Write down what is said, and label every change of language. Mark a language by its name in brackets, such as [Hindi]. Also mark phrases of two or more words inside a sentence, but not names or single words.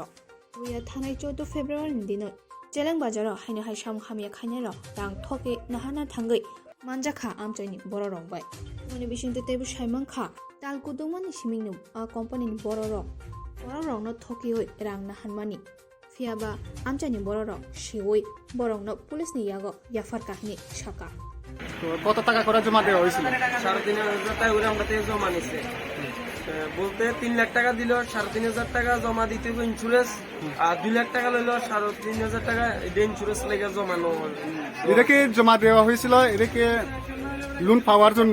[Kok Borok] Ruya thanai 14 February ni dinoi Jeleng Bazaro haina hai sham khamya khainaro rang thoke nahana thangai manjakha amchaini bororong bai. Moni bishinte tebu shaimang kha talkudumani simingnu a company ni bororo. Bororong no thoke oi rang nahanmani. Fiaba amchaini bororo shioi borong no police ni yago yafar kahni shaka. [Bangla] তো কত টাকা করে জমা দেওয়া হয়েছিল? 3,500 টাকা করে আমরা থেকে জমা নিচ্ছে বলতে 3 লাখ টাকা দিল 3,500 টাকা জমা দিতে হবে ইন্স্যুরেন্স আর 2 লাখ টাকা লইলো 3,500 টাকা এটা ইন্স্যুরেন্স লেগে জমানো। এটা কি জমা দেওয়া হয়েছিল এটা কি লোন পাওয়ার জন্য?